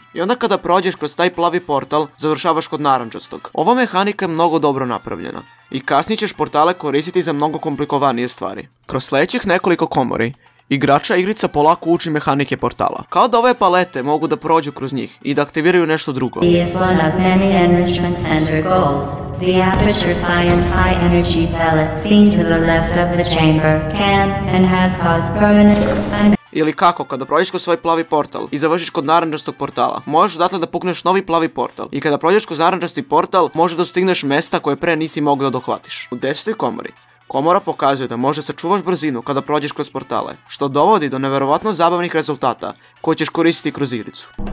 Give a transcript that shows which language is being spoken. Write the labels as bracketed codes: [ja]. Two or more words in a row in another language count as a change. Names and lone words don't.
[sr] I onda kada prođeš kroz taj plavi portal, završavaš kod narančastog. Ova mehanika je mnogo dobro napravljena i kasnije ćeš portale koristiti za mnogo komplikovanije stvari. Kroz sljedećih nekoliko komori, igrača igrica polako uči mehanike portala. Kao da ove palete mogu da prođu kroz njih i da aktiviraju nešto drugo. [en] Is one of many enrichment center goals. The Aperture Science High Energy Pellet seen to the left of the chamber can and has caused permanent [sr] Ili kako, kada prođeš kroz svoj plavi portal i završiš kod narančastog portala, možeš odatle da pukneš novi plavi portal. I kada prođeš kroz narančasti portal, možeš da dostigneš mesta koje pre nisi mogao da dohvatiš. U 10. komori, komora pokazuje da možeš sačuvaš brzinu kada prođeš kroz portale, što dovodi do neverovatno zabavnih rezultata koje ćeš koristiti kroz igricu.